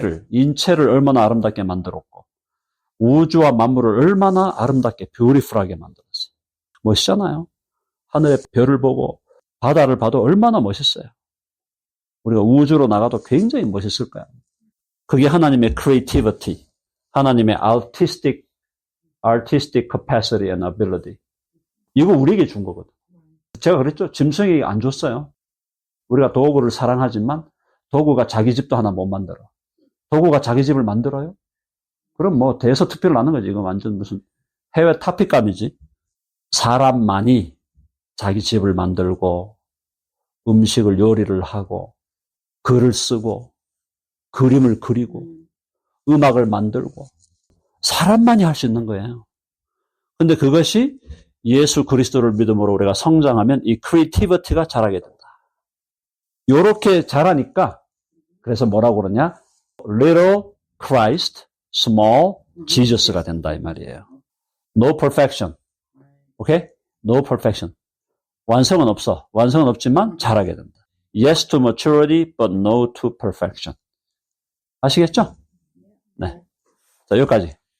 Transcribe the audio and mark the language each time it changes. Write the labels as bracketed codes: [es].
[ko] 인체를 얼마나 아름답게 만들었고, 우주와 만물을 얼마나 아름답게, 뷰티풀하게 만들었어요. 멋있잖아요. 하늘의 별을 보고 바다를 봐도 얼마나 멋있어요. 우리가 우주로 나가도 굉장히 멋있을 거야. 그게 하나님의 [en] creativity, [ko] 하나님의 [en] artistic capacity and ability. [ko] 이거 우리에게 준 거거든. 제가 그랬죠. 짐승에게 안 줬어요. 우리가 도구를 사랑하지만 도구가 자기 집도 하나 못 만들어. 도구가 자기 집을 만들어요? 그럼 대서특필을 하는 거지. 이거 완전 무슨 해외 탑픽감이지. 사람만이 자기 집을 만들고 음식을 요리를 하고 글을 쓰고 그림을 그리고 음악을 만들고 사람만이 할 수 있는 거예요. 근데 그것이 예수 그리스도를 믿음으로 우리가 성장하면 이 크리에이티비티가 자라게 된다. 요렇게 자라니까 그래서 뭐라고 그러냐? [en] Little Christ, small Jesus [ko] 가 된다 이 말이에요. [en] No perfection. 오케이? No perfection. [ko] 완성은 없어. 완성은 없지만 잘하게 된다. [en] Yes to maturity, but no to perfection. [ko] 아시겠죠? 네. 자, 여기까지.